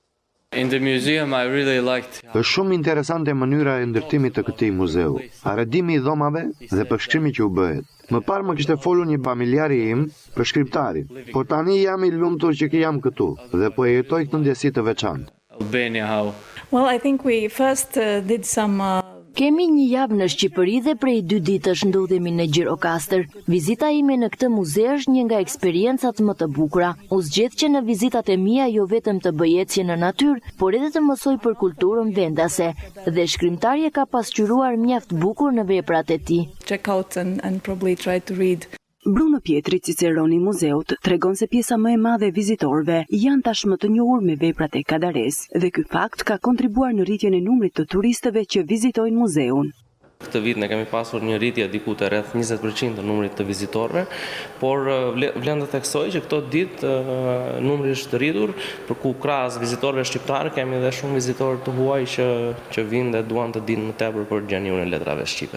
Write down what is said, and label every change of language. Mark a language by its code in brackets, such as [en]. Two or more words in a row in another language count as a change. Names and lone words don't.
[sq] Është shumë interesante mënyra e ndërtimit të këtij muzeu, arredimi i dhomave dhe përshkrimi që u bëhet. Më parë më kishte folur një familjari im për shkriptarin, por tani jam i lumtur që jam këtu dhe po e jetoj këtë ndjesi të veçantë. [en] Well, I think we first did some [sq] Kemi një javë në Shqipëri dhe prej 2 ditësh ndodhemi në Gjirokastër. Vizita ime në këtë muze është një nga eksperiencat më të bukura. U zgjedh që në vizitat e mia jo vetëm të bëj ecje në natyrë, por edhe të mësoj për kulturën vendase. Dhe shkrimtari e ka pasqyruar mjaft bukur në veprat e tij. [en] Check out and probably try to read. [sq] Bruno Pietri, ciceroni i muzeut, tregon se pjesa më e madhe e vizitorëve janë tashmë të njohur me veprat e Kadares dhe ky fakt ka kontribuar në rritjen e numrit të turistëve që vizitojnë muzeun. Këtë vit ne kemi pasur një rritje diku të rreth 20% të numrit të vizitorëve, por vlen të theksoj që këto ditë numri është rritur, për ku krahas vizitorëve shqiptarë kemi edhe shumë vizitorë të huaj që vinë dhe duan të dinë më tepër për gjeniun e letrave shqipe.